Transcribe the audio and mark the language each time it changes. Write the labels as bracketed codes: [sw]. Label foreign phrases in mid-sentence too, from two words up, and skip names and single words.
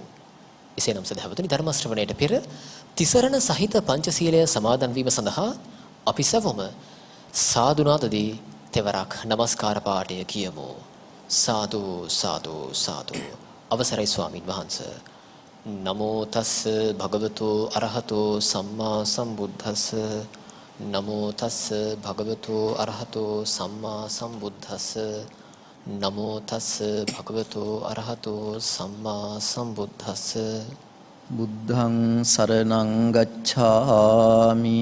[si] එසේනම් සදහවතුනි, ධර්ම ශ්‍රවණයට පෙර තිසරණ සහිත පංචශීලය සමාදන් වීම සඳහා අපි සැවොම සාදුනාදදී තෙවරක් নমස්කාර පාඨය කියමු. සාදු සාදු සාදු. අවසරයි ස්වාමින් වහන්සේ. [pi] නමෝ තස් භගවතු අරහතෝ සම්මා සම්බුද්දස්ස. නමෝ තස් භගවතු අරහතෝ සම්මා සම්බුද්දස්ස. නමෝ තස් භගවතු අරහතෝ සම්මා සම්බුද්දස්ස. බුද්ධං සරණං ගච්ඡාමි.